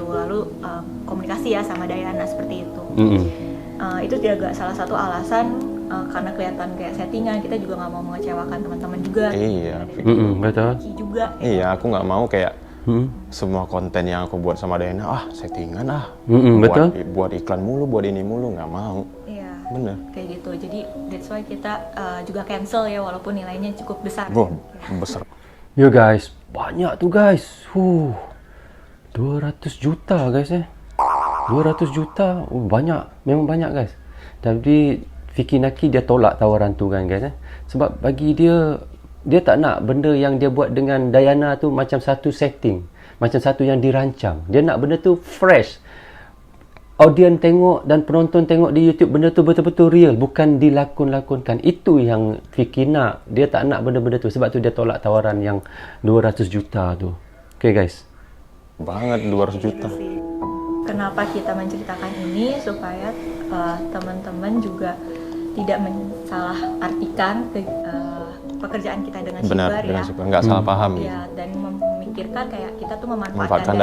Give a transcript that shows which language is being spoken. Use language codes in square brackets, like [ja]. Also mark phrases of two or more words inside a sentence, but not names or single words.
[id] Lalu komunikasi ya sama Dayana seperti itu. Itu juga salah satu alasan karena kelihatan kayak settingan, kita juga nggak mau mengecewakan teman-teman juga. Iya. Betul. Vicky juga. Iya, aku nggak mau kayak semua konten yang aku buat sama Dayana settingan buat iklan mulu, buat ini mulu, nggak mau. Bener. Kayak gitu, jadi [en] that's why [id] kita juga cancel ya walaupun nilainya cukup besar. Besar. [ms] Yo guys, banyak tuh guys. 200 juta guys ya. 200 juta, banyak, memang banyak guys. Tapi Vicky Naki dia tolak tawaran tu kan guys ya. Sebab bagi dia tak nak benda yang dia buat dengan Dayana tu macam satu setting, macam satu yang dirancang. Dia nak benda tu fresh. Audien tengok dan penonton tengok di YouTube benda tu betul-betul real, bukan dilakon-lakonkan. Itu yang Vicky nak. Dia tak nak benda-benda tu. Sebab tu dia tolak tawaran yang 200 juta tu. Okay guys. [id] Banget 200 juta. Kenapa kita menceritakan ini supaya teman-teman juga tidak mensalah artikan pekerjaan kita dengan Shipper ya. Nggak salah paham ya. Dan memikirkan kayak kita tuh memanfaatkan